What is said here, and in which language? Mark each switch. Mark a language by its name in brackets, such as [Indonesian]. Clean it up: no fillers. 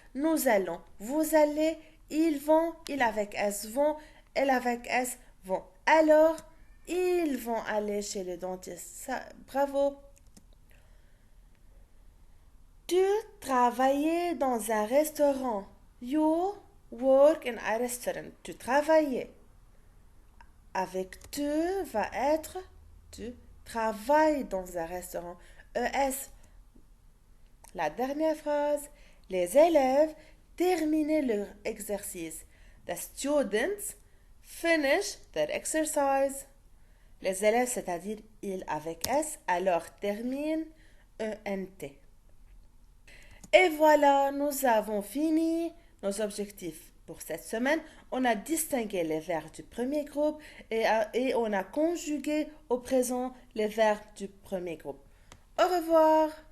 [French] Nous allons, vous allez, ils vont, il avec S vont, elle avec S vont. Alors, ils vont aller chez le dentiste. Ça, bravo. Tu travaillais dans un restaurant. [English] You work in a restaurant. [French] Tu travaillais. Avec tu va être tu travailles dans un restaurant. ES. La dernière phrase. Les élèves terminaient leur exercice. [English] The students finish their exercise. [French] Les élèves, c'est-à-dire ils avec S, alors termine ENT. Et voilà, nous avons fini nos objectifs pour cette semaine. On a distingué les verbes du premier groupe et on a conjugué au présent les verbes du premier groupe. Au revoir!